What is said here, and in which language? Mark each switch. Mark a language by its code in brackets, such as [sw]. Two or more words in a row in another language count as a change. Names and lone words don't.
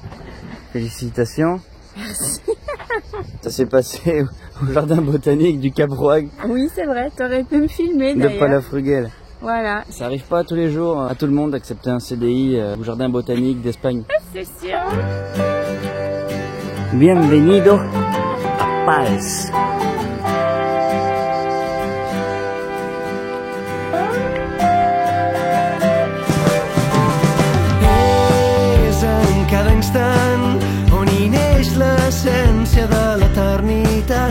[fr] Félicitations. Merci. Ça s'est passé au jardin botanique du Cap Rouag Oui, c'est vrai, t'aurais pu me filmer de d'ailleurs. Palafrugell. Voilà. Ça arrive pas tous les jours à tout le monde d'accepter un CDI au jardin botanique d'Espagne. C'est sûr. [es] Bienvenido a Pals. [ca] És en cada instant on hi neix l'essència de l'eternitat.